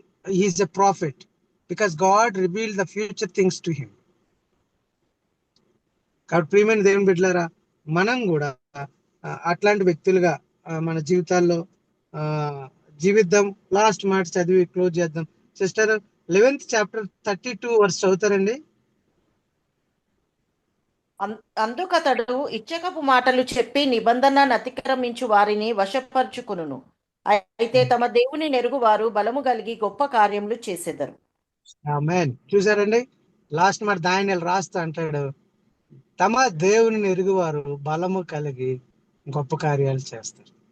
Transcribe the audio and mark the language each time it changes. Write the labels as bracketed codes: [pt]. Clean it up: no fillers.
[en] Is a prophet because God reveal the future things to him. [te] కాబట్టి ప్రియమైన దేవుని బిడ్డలారా, మనం కూడా అట్లాంటి వ్యక్తులుగా మన జీవితాల్లో జీవిద్దాం. లాస్ట్ మాట చదివి క్లోజ్ చేద్దాం. Sister [en] 11th chapter 32 verse [te] చదువుతారండి. అందుకతడు ఇచ్చకపు మాటలు చెప్పి నిబంధన అతిక్రమించు వారిని వశపరుచుకును. అయితే తమ దేవుని నెరుగువారు బలము కలిగి గొప్ప కార్యములు చేసేదరు. ఆమేన్. చూసారండి, లాస్ట్ మాట దానియేలు రాస్తా అంటాడు, తమ దేవుని ఎరుగువారు బలము కలిగి గొప్ప కార్యాలు చేస్తారు.